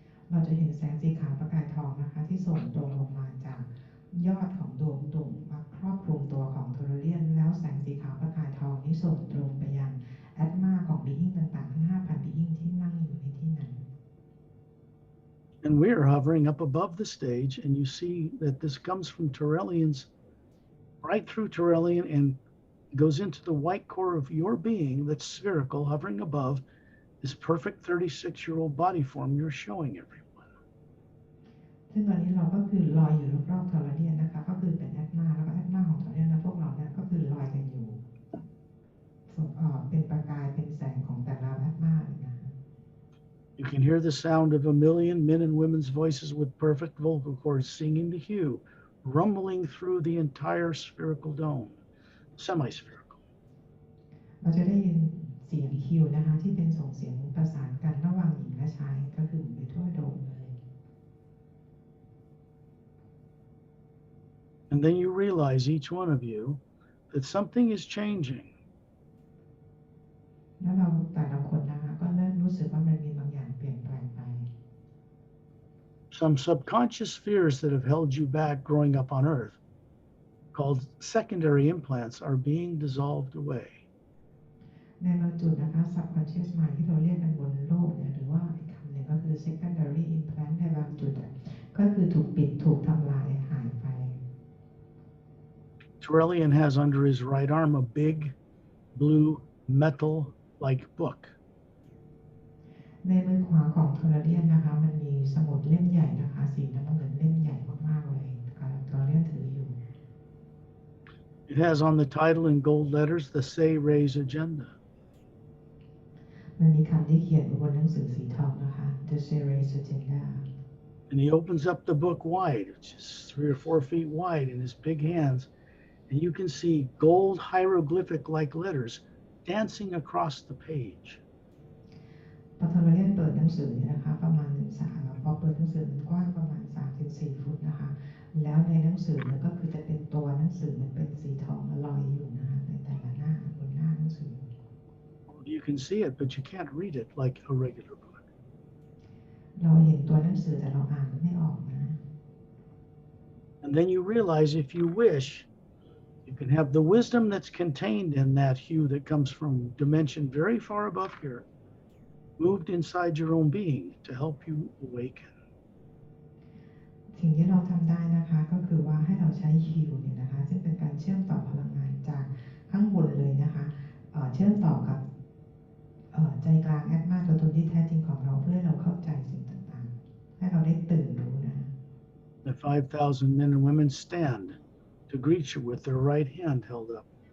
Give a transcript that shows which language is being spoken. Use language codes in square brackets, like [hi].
[th] เราจะเห็นแสงสีขาวประกายทองนะคะที่ส่งตรงลงมาจากยอดของดวงตุ่มมาครอบคลุมตัวของโทรเลียนแล้วแสงสีขาวประกายทองนี้ส่งตรงไปยังแอตมาของบีอิงต่างๆทั้ง 5,000 บีอิงที่นั่งอยู่ในที่นั้น [en] And we are hovering up above the stage, and you see that this comes from Turelians, right through Turelian, and goes into the white core of your being that's spherical, hovering above this perfect 36-year-old body form you're showing everyone. [th] ซึ่งตอนนี้เราก็คือลอยอยู่รอบๆโทรเลียนนะคะก็คือเป็นแอตมาแล้วก็แอตมาของโทรเลียนและพวกเราเนี่ยก็คือลอยกันอยู่เป็นประกายเป็นแสงของแต่ละแอตมาเลยนะ [en] You can hear the sound of a million men and women's voices with perfect vocal cords singing the hue, rumbling through the entire spherical dome, semi-spherical. [th] เราจะได้ยินเสียงฮิวนะคะที่เป็นส่งเสียงประสานกันระหว่างหญิงและชายก็คือไปทั่วโดมเลย [en] And then you realize, each one of you, that something is changing. [th] แล้วเราแต่ละคนนะคะก็เริ่มรู้สึกว่ามันมีบางอย่างเปลี่ยนแปลงไป [en] Some subconscious fears that have held you back growing up on Earth, called secondary implants, are being dissolved away. [th] ในบางจุดนะคะ subconscious mind ที่เราเรียกกันบนโลกเนี่ยหรือว่าอีกคำหนึ่งก็คือ secondary implant ในบางจุดก็คือถูกปิดถูกทำลายหายไป [en] Turelian has under his right arm a big blue metal-like book. [th] ในมือขวาของโทรเลียนนะคะมันมีสมุดเล่มใหญ่นะคะสีน้ำเงินเล่มใหญ่มากๆเลยโทรเลียนถืออยู่ [en] It has on the title in gold letters the Say Ray's Agenda. [th] มันมีคำที่เขียนอยู่บนหนังสือสีทองนะคะ The Series Agenda. [en] And he opens up the book wide, which is 3 or 4 feet wide in his big hands, and you can see gold hieroglyphic-like letters dancing across the page. [th] พอโทรเลียนเปิดหนังสือนะคะประมาณพอเปิดหนังสือมันกว้างประมาณ 3-4 ฟุตนะคะแล้วในหนังสือเนี่ยก็คือจะเป็นตัวหนังสือมันเป็นสีทองลอยอยู่นะคะในแต่ละหน้าบนหน้าหนังสือ [en] You can see it, but you can't read it like a regular book. [th] เราเห็นตัวหนังสือแต่เราอ่านไม่ออกนะ [en] And then you realize, if you wish, you can have the wisdom that's contained in that hue that comes from dimension very far above here, moved inside your own being to help you awaken. [th] สิ่งที่เราทำได้นะคะก็คือว่าให้เราใช้ฮิวเนี่ยนะคะซึ่งเป็นการเชื่อมต่อพลังงานจากข้างบนเลยนะคะเชื่อมต่อกับใจกลางแอตมาตัวตนที่แท้จริงของเราเพื่อให้เราเข้าใจสิ่งต่างๆให้เราได้ตื่นรู้นะ [en] The 5,000 men and women stand to greet you with their right hand held up.